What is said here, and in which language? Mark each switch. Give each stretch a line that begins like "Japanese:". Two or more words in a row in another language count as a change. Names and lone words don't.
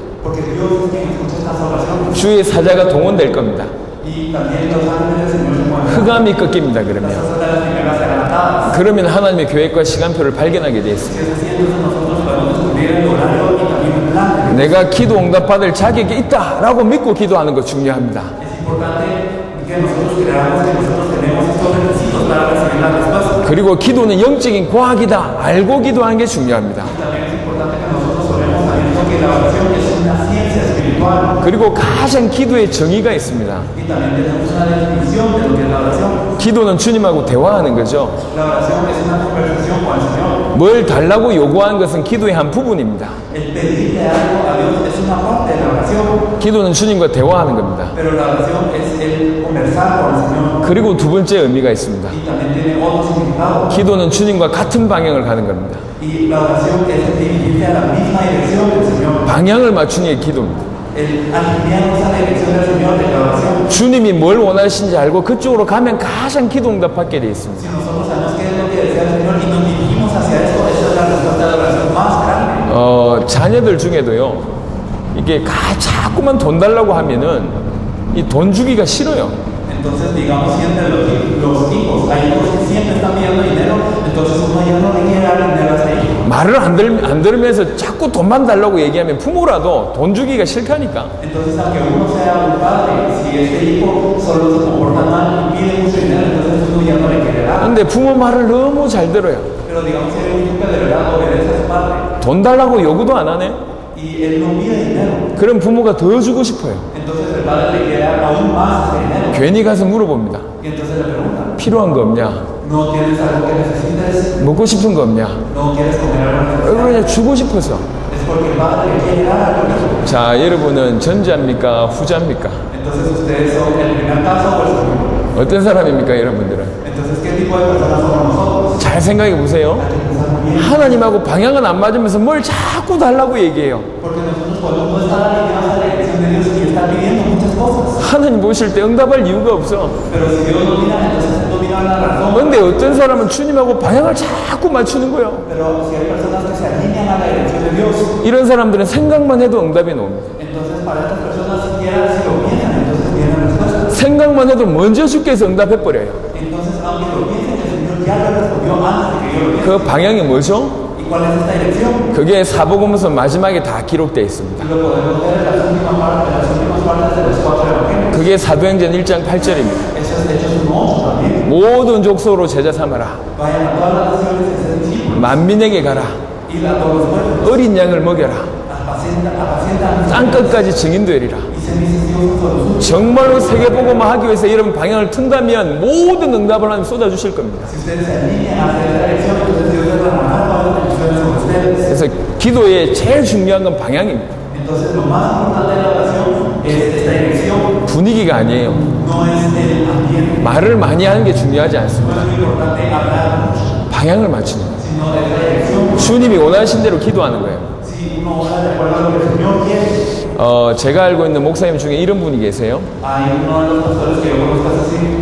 Spanish: porque Dios es quien escucha estas oraciones.
Korean: 주의 사자가 동원될 겁니다.
Spanish: Y también los ángeles del Señor se mueven.
Korean: 흑암이 꺾입니다.
Spanish: Las
Korean: 그러면
Spanish: fuerzas de las tinieblas serán atadas.
Korean: 그러면 하나님의 계획과 시간표를 발견하게 되어 있습니다.
Spanish: Si es así, entonces nosotros podemos descubrir el horario y también el plan.
Korean: 내가 기도 응답 받을 자격이 있다라고 믿고 기도하는 거 중요합니다.
Spanish: Es importante que nosotros creamos que nosotros tenemos estos requisitos para recibir la respuesta.
Korean: 그리고 기도는 영적인 과학이다. 알고 기도하는 게 중요합니다.
Spanish: También es importante que nosotros oremos sabiendo que la oración es una ciencia espiritual.
Korean: 그리고 가장 기도의 정의가 있습니다.
Spanish: Y también tenemos una definición de lo que es la oración.
Korean: 기도는 주님하고 대화하는 거죠.
Spanish: La oración es una conversación con el Señor.
Korean: 뭘 달라고 요구하는 것은 기도의 한 부분입니다.
Spanish: El pedirle algo a Dios es una parte de la oración.
Korean: 기도는 주님과 대화하는 겁니다.
Spanish: Pero la oración es el conversar con el Señor.
Korean: 그리고 두 번째 의미가 있습니다.
Spanish: Y también tiene tiene otro significado.
Korean: 기도는 주님과 같은 방향을 가는 겁니다.
Spanish: Y la oración es dirigirse a la misma dirección del Señor.
Korean: 방향을 맞추는 게 기도입니다.
Spanish: El alinearnos a la dirección del Señor de la oración.
Korean: 주님이 뭘 원하시는지 알고 그쪽으로 가면 가장 기도 응답받게 되어 있습니다.
Spanish: Si nosotros sabemos qué es lo que desea el Señor y nos dirigimos hacia eso, esa es la respuesta de la oración más grande.
Korean: 자녀들 중에도요, 이게 자꾸만 돈 달라고 하면은 이 돈 주기가 싫어요.
Spanish: Entonces, digamos, siempre los hijos, hay hijos que siempre están pidiendo dinero, entonces uno ya no le quiere dar dinero a ese hijo.
Korean: 말을 안 들으면서 자꾸 돈만 달라고 얘기하면 부모라도 돈 주기가 싫다니까.
Spanish: Entonces, aunque uno sea un padre, si este hijo solo se comporta mal y pide mucho dinero, entonces uno ya no le quiere dar.
Korean: 근데 부모 말을 너무 잘 들어요.
Spanish: Pero digamos, si hay un hijo que de verdad obedece a su padre
Korean: 돈 달라고 요구도 안 하네.
Spanish: y él no pide dinero,
Korean: 그럼 부모가 더 주고 싶어요.
Spanish: entonces el padre le quiere dar aún más ese dinero.
Korean: 괜히 가서 물어봅니다.
Spanish: Y entonces le pregunta,
Korean: 필요한 거 없냐?
Spanish: ¿no tienes algo que necesites?
Korean: 먹고 싶은 거 없냐?
Spanish: ¿No quieres comer algo?
Korean: 그냥 주고 싶어서.
Spanish: Es porque el padre le quiere dar algo.
Korean: 자, 여러분은 전자입니까? 후자입니까?
Spanish: Entonces ustedes son el primer caso o el segundo.
Korean: 어떤 사람입니까, 여러분들은?
Spanish: Entonces, ¿qué tipo de personas somos nosotros?
Korean: 잘 생각해 보세요.
Spanish: Hay que pensar muy bien.
Korean: 하나님하고 방향은 안 맞으면서 뭘 자꾸 달라고 얘기해요.
Spanish: Porque nosotros cuando uno está alineado a la dirección de Dios y está pidiendo muchas cosas.
Korean: 하나님 보실 때 응답할 이유가 없어.
Spanish: Pero si Dios no mira, entonces no mira la razón.
Korean: 근데 어떤 사람은 주님하고 방향을 자꾸 맞추는 거예요.
Spanish: Pero si hay personas que se alinean a la dirección de Dios,
Korean: 이런 사람들은 생각만 해도 응답이 나옵니다.
Spanish: entonces para estas personas siquiera si lo piensan, entonces tienen respuesta.
Korean: 생각만 해도 먼저 주께서 응답해버려요.
Spanish: Entonces, aunque lo piensen, el Señor ya lo respondió antes de que yo lo piense.
Korean: 그 방향이 뭐죠?
Spanish: ¿Y cuál es esta dirección?
Korean: 그게 사복음서 마지막에 다 기록되어 있습니다.
Spanish: Lo podemos ver en las últimas partes de los 4 evangelios.
Korean: 그게 사도행전 1장 8절입니다.
Spanish: Eso es Hechos 1:8 también.
Korean: 모든 족속으로 제자 삼아라.
Spanish: Vayan a todas las naciones y sean discípulos.
Korean: 만민에게 가라.
Spanish: Ir a todos los pueblos.
Korean: 어린 양을 먹여라.
Spanish: Apacientan
Korean: 땅끝까지 증인되리라.
Spanish: y sean mis testigos sobre su.
Korean: 정말로 세계복음화 하기 위해서 이런 방향을 튼다면 모든 응답을 하나님 쏟아주실 겁니다.
Spanish: Si ustedes se alinean hacia esa dirección, entonces Dios derramará todas las bendiciones sobre ustedes.
Korean: 그래서 기도의 제일 중요한 건 방향입니다.
Spanish: Entonces, lo más importante de la oración es esta dirección.
Korean: 분위기가 아니에요.
Spanish: No es el ambiente.
Korean: 말을 많이 하는 게 중요하지
Spanish: No
Korean: 않습니다.
Spanish: es lo importante hablar mucho,
Korean: 방향을 맞추는 거예요.
Spanish: sino es la dirección.
Korean: 주님이 원하신 대로 기도하는 거예요.
Spanish: Si uno ora de acuerdo a lo que el Señor quiere.
Korean: 제가 알고 있는 목사님 중에 이런 분이 계세요.
Spanish: Hay uno de los pastores que yo conozco es así,